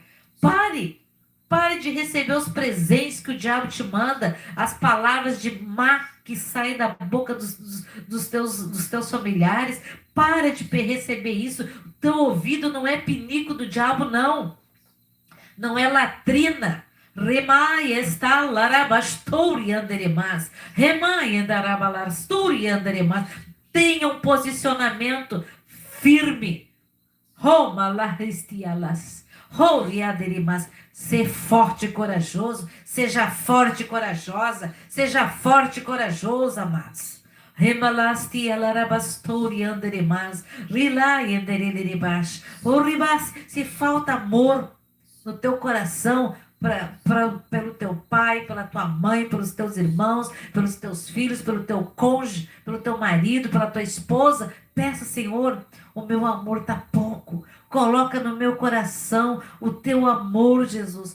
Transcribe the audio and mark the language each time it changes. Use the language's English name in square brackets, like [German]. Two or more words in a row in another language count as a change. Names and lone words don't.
[Portuguese] Pare de receber os presentes que o diabo te manda, as palavras de má que saem da boca dos teus familiares. Para de receber isso. O teu ouvido não é pinico do diabo, não. Não é latrina. Remai está larabastori anderemas. Remai andarabalasturi anderemas. Tenha um posicionamento firme. Roma laristialas. Roriaderimas. Ser forte e corajoso. Seja forte e corajosa. Seja forte e corajoso, amados. Remalasti alarabastori anderemas. Rilai anderelerebash. Oribas. Se falta amor no teu coração, pelo teu pai, pela tua mãe, pelos teus irmãos, pelos teus filhos, pelo teu cônjuge, pelo teu marido, pela tua esposa, peça, Senhor, o meu amor está pouco. Coloca no meu coração o teu amor, Jesus.